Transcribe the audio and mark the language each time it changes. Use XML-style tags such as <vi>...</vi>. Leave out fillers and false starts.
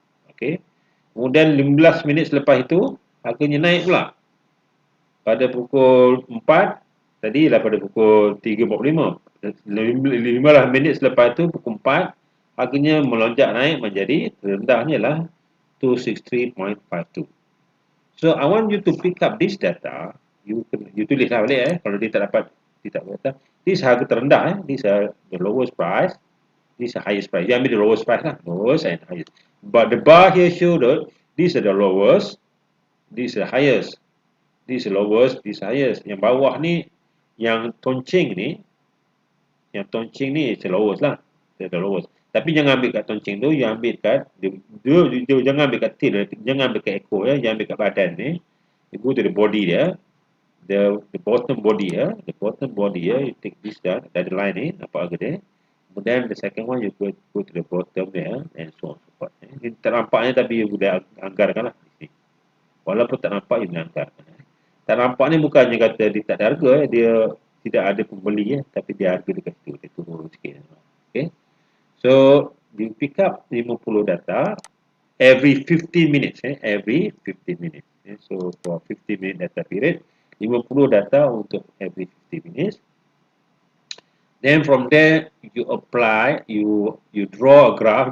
<ms>Okey. Kemudian 15 minit selepas itu, harganya naik pula. Pada pukul 4, tadi ialah pada pukul 3.45. 15 minit selepas itu, pukul 4, harganya melonjak naik menjadi terendahnya ialah 263.52.</ms> <en>So, I want you to pick up this data. You</en> <ms>tulislah balik kalau dia tak dapat,</ms> <en>this</en> <ms>harga terendah</ms> <en>this is the lowest price, this is the highest price. You</en> <ms>ambil</ms> <en>the lowest price lah, lowest and highest. But the bar here show that this is the lowest, this is the highest, this is the lowest, this is the highest.</en> <ms>Yang bawah ni, yang toncing ni</ms> <en>is the lowest</en> <ms>lah,</ms> <en>the lowest.</en> <ms>Tapi jangan ambil kat toncing tu, you ambil kat dia jangan ambil kat tail, jangan ambil kat ekor jangan ambil kat badan ni.</ms> <en>You go to the body dia, the bottom body the bottom body you take this down dari line ni,</en> <ms>nampak ke dia. Kemudian</ms> <en>the second one you go to the bottom there and so on so forth.</en> <ms>Ini tak nampaknya tapi you boleh anggarkan lah di sini. Walaupun tak nampak you boleh anggarkan. Tak nampak ni bukannya kata dia tak ada harga dia tidak ada pembeli tapi dia harga dekat situ, dia turun sikit.</ms> <en>Okay. So, you pick up 50 data every 15 minutes. Every 15 minutes. So, for 15 minute data period, 50 data</en> <ms>untuk</ms> <en>every 50 minutes. Then from there, you apply, you draw a graph.</en>